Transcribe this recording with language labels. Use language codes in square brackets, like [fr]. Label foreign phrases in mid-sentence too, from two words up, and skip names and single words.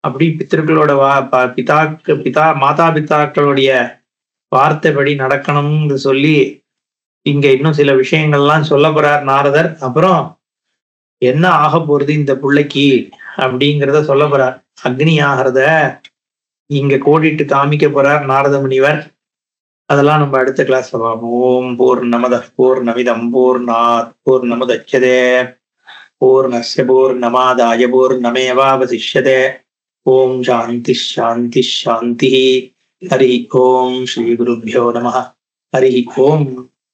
[ta] அப்படி பித்தர்களோட மாதா பிதாக்களுடைய வார்த்தைப்படி நடக்கணும்னு சொல்லி இங்க இன்னும் சில விஷயங்கள்லாம் சொல்ல போறார் நாரதர். அப்புறம் என்ன ஆக போறது இந்த பிள்ளைக்கு அப்படிங்கிறத சொல்ல போறார். அக்னி ஆகிறத இங்க கோடிட்டு காமிக்க போறார் நாரத முனிவர். அதெல்லாம் நம்ம அடுத்த கிளாஸ்ல பார்ப்போம். [sa] ओं पूर्णमदः पूर्णमिदं पूर्णात् पूर्णमुदच्यते पूर्णस्य पूर्णमादाय पूर्णमेवावशिष्यते. ओं शान्तिः शान्तिः शान्तिः. हरि ओं श्री गुरुभ्यो नमः. हरि ओं.